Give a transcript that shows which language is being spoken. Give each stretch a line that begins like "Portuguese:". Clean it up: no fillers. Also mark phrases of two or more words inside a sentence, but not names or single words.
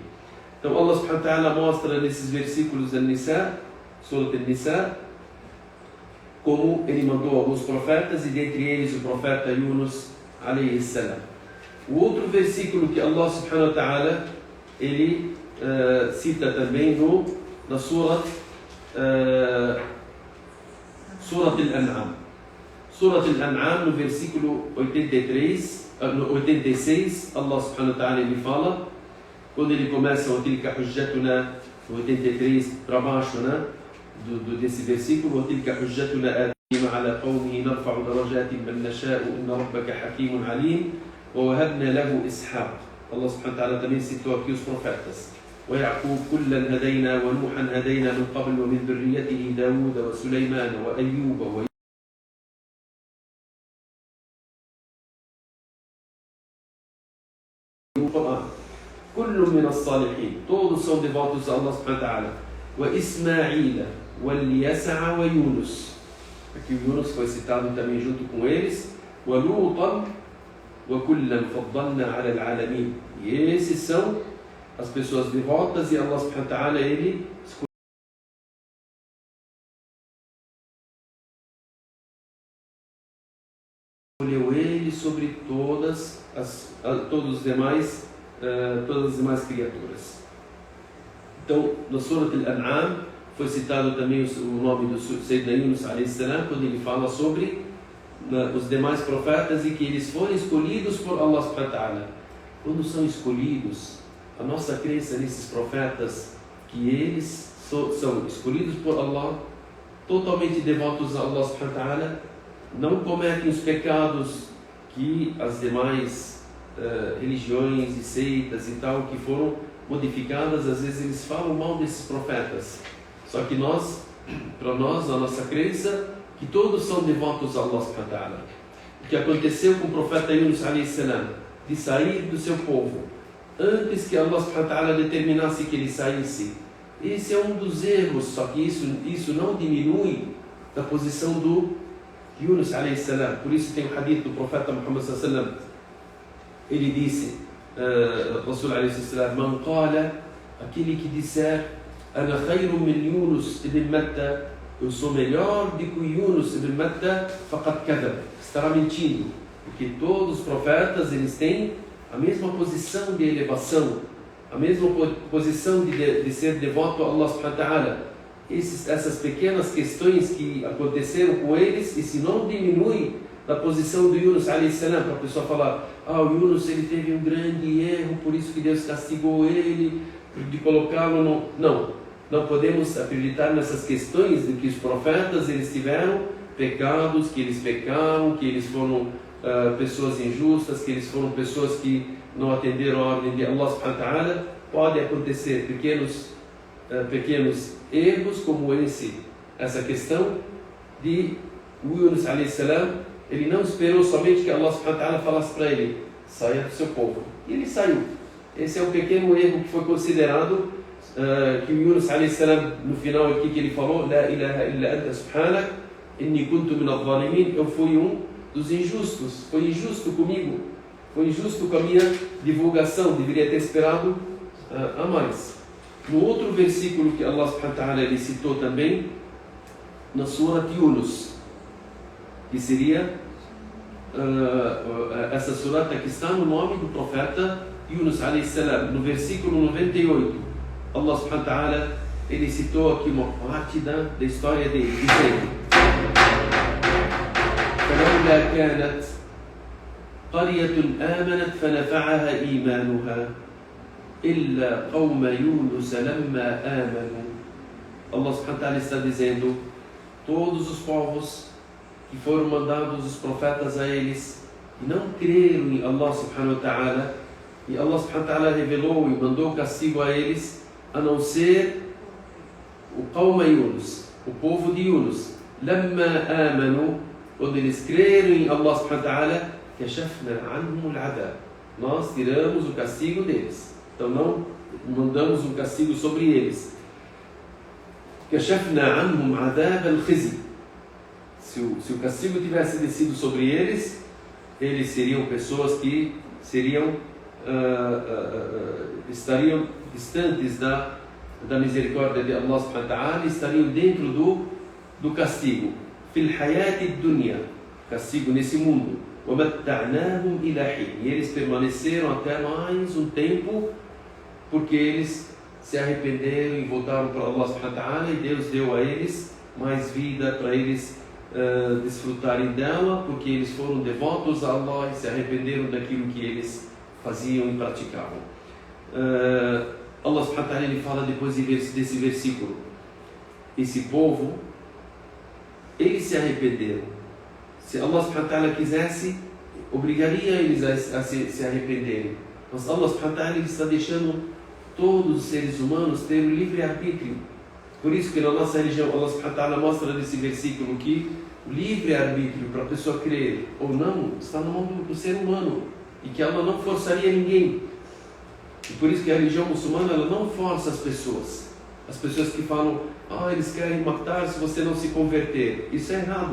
Portuguese: Então
Arabic: الله سبحانه وتعالى
Portuguese: mostra nesses versículos An-Nisa, Surat An-Nisa, como ele mandou alguns profetas, e dentre eles o profeta Yunus
Arabic: عليه السلام.
Portuguese: O outro versículo que
Arabic: الله سبحانه وتعالى
Portuguese: ele cita também na Surat Al-An'am. Surat Al-An'am, no versículo 86,
Arabic: الله سبحانه وتعالى
Portuguese: ele fala, quando ele começa o
Arabic: تلك حجتنا, 83
Portuguese: para baixo, né, desse versículo, o
Arabic: تلك حجتنا آتيناها على قومه نرفع درجات من نشاء إن ربك حكيم عليم ووهبنا له إسحاق. الله سبحانه وتعالى
Portuguese: também citou aqui os profetas.
Arabic: ويعقوب كلا هدينا ونوحا هدينا من قبل ومن ذريته داود وسليمان وأيوب كل من الصالحين,
Portuguese: todos são devotos a
Arabic: الله سبحانه وتعالى. وإسماعيل واليسع ويونس,
Portuguese: aqui o Yunus foi citado também junto com eles.
Arabic: ولوطا وَكُلًّا فَضَّلْنَا عَلَى الْعَالَمِينَ.
Portuguese: E esses são as pessoas devotas, e
Arabic: الله سبحانه وتعالى,
Portuguese: Ele escolheu ele sobre todas as demais criaturas. Então, no Surat Al-An'am foi citado também o nome do Sayyidina Yunus
Arabic: عليه السلام,
Portuguese: quando ele fala sobre os demais profetas e que eles foram escolhidos por
Arabic: الله سبحانه وتعالى.
Portuguese: Quando são escolhidos, a nossa crença nesses profetas, que eles são escolhidos por Allah, totalmente devotos a
Arabic: الله سبحانه وتعالى,
Portuguese: não cometem os pecados que as demais religiões e seitas e tal, que foram modificadas, às vezes eles falam mal desses profetas. Só que para nós, a nossa crença, que todos são devotos a
Arabic: الله سبحانه وتعالى.
Portuguese: O que aconteceu com o profeta Yunus
Arabic: عليه السلام,
Portuguese: de sair do seu povo, antes que
Arabic: الله سبحانه وتعالى
Portuguese: determinasse que ele saísse, esse é um dos erros. Só que isso não diminui da posição do Yunus
Arabic: عليه السلام.
Portuguese: Por isso tem o hadith do profeta Muhammad
Arabic: صلى الله عليه وسلم.
Portuguese: Ele disse,
Arabic: رسول عليه السلام، من قال,
Portuguese: aquele que disser,
Arabic: أنا خير من يونس بن متى,
Portuguese: eu sou melhor do que o Yunus ibn Matta,
Arabic: فقد كذب,
Portuguese: estará mentindo. Porque todos os profetas, eles têm a mesma posição de elevação, a mesma posição de ser devoto a
Arabic: الله سبحانه وتعالى.
Portuguese: Essas pequenas questões que aconteceram com eles, isso não diminui da posição do Yunus
Arabic: عليه السلام,
Portuguese: para a pessoa falar, o Yunus ele teve um grande erro, por isso que Deus castigou ele, de colocá-lo no... Não podemos acreditar nessas questões de que os profetas eles tiveram pecados, que eles pecaram, que eles foram pessoas injustas, que eles foram pessoas que não atenderam a ordem de
Arabic: الله سبحانه وتعالى.
Portuguese: Pode acontecer pequenos erros como essa questão de Yunus
Arabic: عليه السلام.
Portuguese: Ele não esperou somente que
Arabic: الله سبحانه وتعالى
Portuguese: falasse para ele, saia do seu povo, e ele saiu. Esse é um pequeno erro que foi considerado, que o Yunus
Arabic: عليه السلام,
Portuguese: no final aqui que ele falou,
Arabic: لا إله إلا أنت سبحانك، إني كنت من الظالمين,
Portuguese: eu fui um dos injustos, foi injusto comigo, foi injusto com a minha divulgação, deveria ter esperado a mais. No outro versículo que
Arabic: الله سبحانه وتعالى
Portuguese: ele citou também, na Surat Yunus, que seria essa surata que está no nome do profeta Yunus
Arabic: عليه السلام,
Portuguese: no versículo 98,
Arabic: الله سبحانه وتعالى
Portuguese: ele citou aqui uma parte da história dele, dizendo:
Arabic: فَلَوْلَا كَانَتْ قَرْيَةٌ آمَنَتْ فَنَفَعَهَا إِيمَانُهَا إِلَّا قَوْمَ يُونُسَ لَمَّا آمَنُوا. الله سبحانه وتعالى
Portuguese: está dizendo, todos os povos que foram mandados os profetas a eles e não creram em
Arabic: الله سبحانه وتعالى,
Portuguese: e
Arabic: الله سبحانه وتعالى
Portuguese: revelou e mandou castigo a eles, a não ser o
Arabic: قوم يونس,
Portuguese: o povo de Yunus.
Arabic: لما آمنوا,
Portuguese: quando eles creram em
Arabic: الله سبحانه وتعالى, كشفنا عنهم العذاب,
Portuguese: nós tiramos o castigo deles. Então não mandamos um castigo sobre eles.
Arabic: كشفنا عنهم عذاب الخزي.
Portuguese: Se o castigo tivesse descido sobre eles, eles seriam pessoas que estariam distantes da misericórdia de
Arabic: الله سبحانه وتعالى,
Portuguese: estariam dentro do castigo.
Arabic: في الحياة الدنيا,
Portuguese: castigo nesse mundo.
Arabic: ومتعناهم إلى حين.
Portuguese: E eles permaneceram até mais um tempo, porque eles se arrependeram e voltaram para
Arabic: الله سبحانه وتعالى,
Portuguese: e Deus deu a eles mais vida para eles desfrutarem dela, porque eles foram devotos a Allah e se arrependeram daquilo que eles faziam e praticavam.
Arabic: الله سبحانه وتعالى
Portuguese: ele fala depois desse versículo, esse povo, eles se arrependeram. Se
Arabic: الله سبحانه وتعالى
Portuguese: quisesse, obrigaria eles a se arrependerem. Mas
Arabic: الله سبحانه وتعالى
Portuguese: ele está deixando todos os seres humanos ter o livre-arbítrio. Por isso que na nossa religião
Arabic: الله سبحانه وتعالى
Portuguese: mostra nesse versículo que o livre-arbítrio para a pessoa crer ou não está na mão do ser humano, e que ela não forçaria ninguém. E por isso que a religião muçulmana ela não força as pessoas. As pessoas que falam, eles querem matar se você não se converter.